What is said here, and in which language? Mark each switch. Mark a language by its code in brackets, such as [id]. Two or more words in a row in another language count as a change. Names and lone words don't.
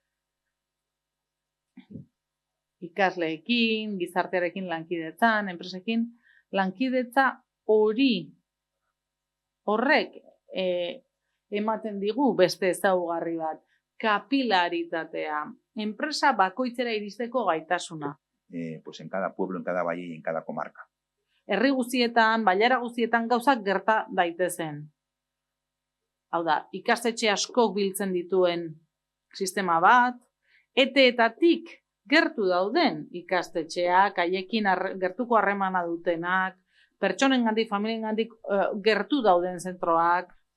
[eu] ikasleekin, gizartearekin lankidetzan, enpresekin, lankidetza horrek ematen digu beste ezaugarri bat, kapilaritatea, enpresa bakoitzera iristeko gaitasuna. [es] En cada pueblo, en cada valle y en cada comarca. [eu] Herri guztietan, bailara guztietan gauzak gerta daitezen. Hau da, ikastetxe askok biltzen dituen sistema bat, eteetatik gertu dauden ikastetxeak, haiekin gertuko harremana dutenak, pertsonengandik, familiengandik gertu dauden zentroak,